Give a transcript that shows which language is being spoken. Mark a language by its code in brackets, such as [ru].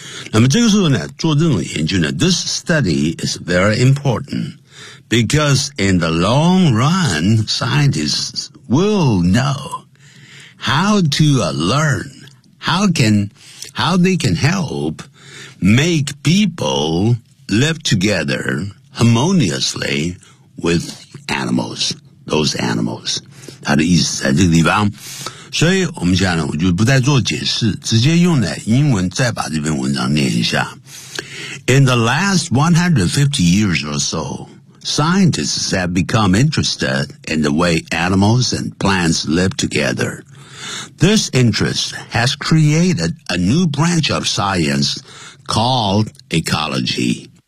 [zh] 那么这个时候呢，做这种研究呢， [en] this study is very important because in the long run scientists will knowHow to learn, how they can help make people live together harmoniously with animals, those animals. [zh] 他的意思在这个地方。所以我们现在呢，我就不再做解释，直接用呢英文再把这篇文章念一下。 [en] In the last 150 years or so,Scientists have become interested in the way animals and plants live together. This interest has created a new branch of science called ecology.